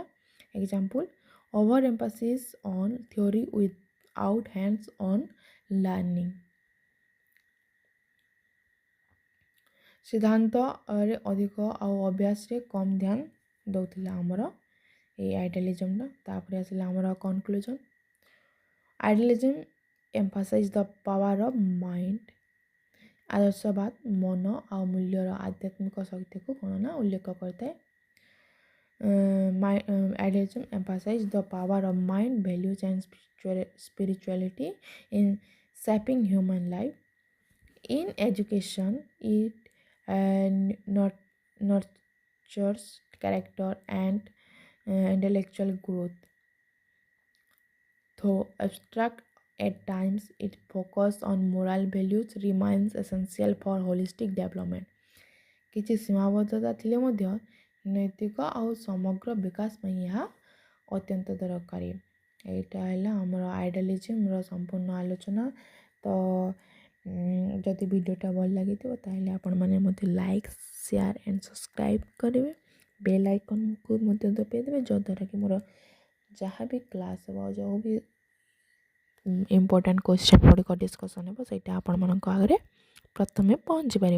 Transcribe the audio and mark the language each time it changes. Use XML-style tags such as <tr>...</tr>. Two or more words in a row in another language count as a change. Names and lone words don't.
<en>example over emphasis on theory without hands on learning,</en> <or>ସିଦ୍ଧାନ୍ତରେ ଅଧିକ ଆଉ ଅଭ୍ୟାସରେ କମ୍ ଧ୍ୟାନ ଦେଉଥିଲା ଆମର ଏଇ ଆଇଡିଆଲିଜିମ୍ଟା। ତାପରେ ଆସିଲା ଆମର କନକ୍ଲୁଜନ୍।</or> <en>idealism emphasize the power of mind,</en> <or>ଆଦର୍ଶବାଦ ମନ ଆଉ ମୂଲ୍ୟର ଆଧ୍ୟାତ୍ମିକ ଶକ୍ତିକୁ କ'ଣ ନା ଉଲ୍ଲେଖ କରିଥାଏ।</or> <en>ଆଇଡିଆଲିଜିମ୍ emphasize the power of mind, values and spirituality in shaping human life. In education, it nurtures character and intellectual growth. Though abstract at times, its focus on moral values remains essential for holistic development.</en> <or>କିଛି ସୀମାବଦ୍ଧତା ଥିଲେ ମଧ୍ୟ ନୈତିକ ଆଉ ସମଗ୍ର ବିକାଶ ପାଇଁ ଏହା ଅତ୍ୟନ୍ତ ଦରକାରୀ। ଏଇଟା ହେଲା ଆମର ଆଇଡ଼ିଆଲିଜିମ୍ର ସମ୍ପୂର୍ଣ୍ଣ ଆଲୋଚନା। ତ ଯଦି ଭିଡ଼ିଓଟା ଭଲ ଲାଗିଥିବ ତାହେଲେ ଆପଣମାନେ ମୋତେ</or> <en>like share and subscribe</en> <or>କରିବେ,</or> <en>bell iconକୁ</en> <or>ମଧ୍ୟ ଦବାଇ ଦେବେ, ଯଦ୍ୱାରା କି ମୋର ଯାହା ବି କ୍ଲାସ୍ ହେବ, ଯେଉଁ ବି</or> <en>important question</en> <or>ଗୁଡ଼ିକ ଡିସ୍କସନ୍ ହେବ ସେଇଟା ଆପଣମାନଙ୍କ ଆଗରେ ପ୍ରଥମେ ପହଞ୍ଚି ପାରିବ।</or>